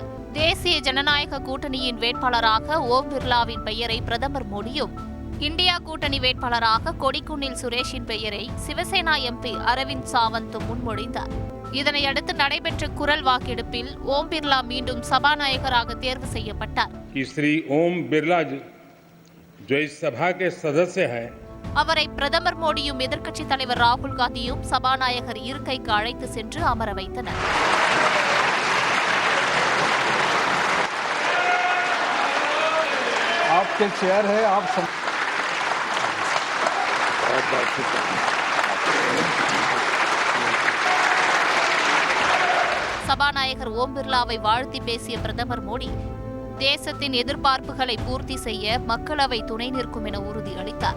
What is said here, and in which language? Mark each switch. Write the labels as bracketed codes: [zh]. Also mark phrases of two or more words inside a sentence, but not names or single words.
[ta] தேசிய ஜனநாயக கூட்டணியின் வேட்பாளராக ஓம் பிர்லாவின் பெயரை பிரதமர் மோடியும், இந்தியா கூட்டணி வேட்பாளராக கொடிக்குன்னில் சுரேஷின் பெயரை சிவசேனா எம்பி அரவிந்த் சாவந்த் முன்மொழிந்தார். இதனையடுத்து நடைபெற்ற குரல் வாக்கெடுப்பில் ஓம் பிர்லா மீண்டும் சபாநாயகராக தேர்வு செய்யப்பட்டார். [hi] ஸ்ரீ ஓம் பிர்லா जो इस सभा के सदस्य हैं [ta] அவரை பிரதமர் மோடியும் எதிர்க்கட்சித் தலைவர் ராகுல் காந்தியும் சபாநாயகர் இருக்கைக்கு அழைத்து சென்று அமர வைத்தனர். [hi] आपके चेयर है आप [ta] சபாநாயகர் ஓம் பிர்லாவை வாழ்த்தி பேசிய பிரதமர் மோடி தேசத்தின் எதிர்பார்ப்புகளை பூர்த்தி செய்ய மக்களவை துணை நிற்கும் என உறுதியளித்தார்.